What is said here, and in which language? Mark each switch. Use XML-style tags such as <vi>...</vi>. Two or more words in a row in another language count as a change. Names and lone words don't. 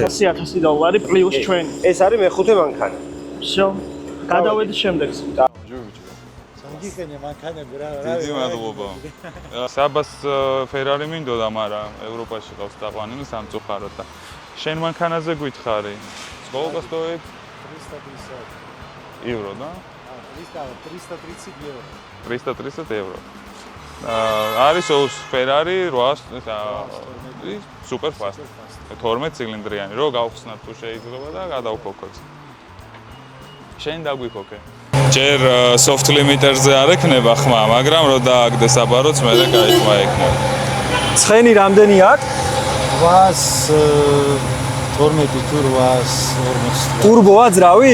<ka>400,000 პლუს ჩვენი. ეს არის მეხუთე მანქანა. всё. გადავედი შემდეგს. დიდი მადლობა. საბას ფერარი მინდოდა, მაგრამ ევროპაში ყავს დაყვანილი სამწუხაროდ და შენ მანქანაზე გითხარი.</ka> <ru>Сколько стоит? 330 евро, да? 330 евро. 330 евро.</ru> <ka>არის Ferrari 800 super fast. 12 ცილინდრიანი, რო გავხსნათ თუ შეიძლება და გადავქოქოთ. შენ დაგვიქოქე. ჯერ</ka> <en>soft limiter-</en> <ka>ზე არ ექნება ხმა, მაგრამ რო დააგდეს აბაროც მე კაი ხმა ექნება. ცხენი რამდენი აქვს? 812 თუ 840. ტურბოა ძრავი?</ka>